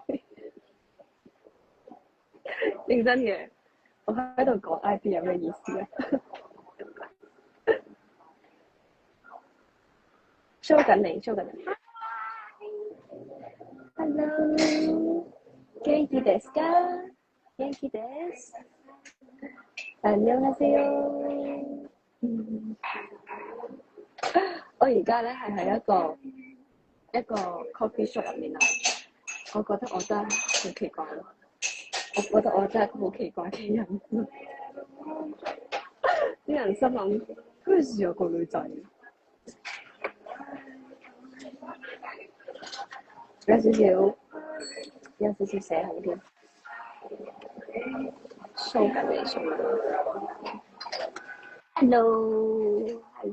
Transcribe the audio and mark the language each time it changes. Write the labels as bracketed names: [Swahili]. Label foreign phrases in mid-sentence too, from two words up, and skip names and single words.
[Cantonese] 認真嘅，我喺度講 ID 有咩意思啊？show 緊你。Hello， [Japanese] 元気ですか？元気です。안녕하세요。 [Cantonese] 我而家咧係喺一個 coffee shop 入面啊，我覺得我真係好奇怪咯。我覺得我真係一個好奇怪嘅人。啲人心諗，嗰陣時有個女仔，有少少社恐添。show 緊你 show 緊。Hello，